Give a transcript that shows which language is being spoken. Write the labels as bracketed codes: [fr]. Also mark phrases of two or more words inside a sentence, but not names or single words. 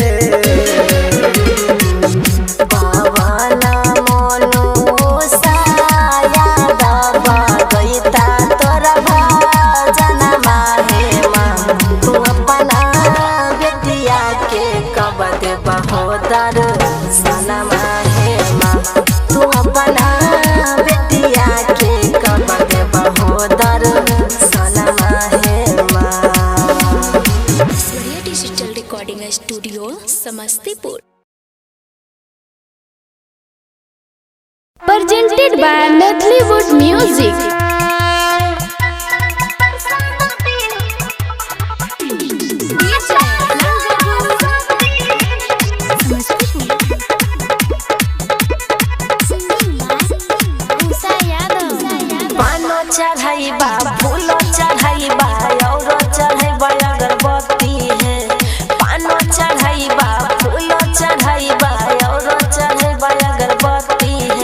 [bho] पावना मोनु साया दबा गईता तोरा भजनमा हे माँ तू अपना बेटिया के कब देबा हो दर्शनमा हे माँ तू अपना बेटिया के कब देबा हो दर्शनमा हे माँ। [en] Surya Digital Recording Studio, Samastipur. Presented by Nollywood Music. [bho] पानो चढ़ाइबा फूलो चढ़ाइबा और चढ़ाइबा अगरबत्ती है पानो चढ़ाइबा फूलो चढ़ाइबा और चढ़ाइबा अगरबत्ती है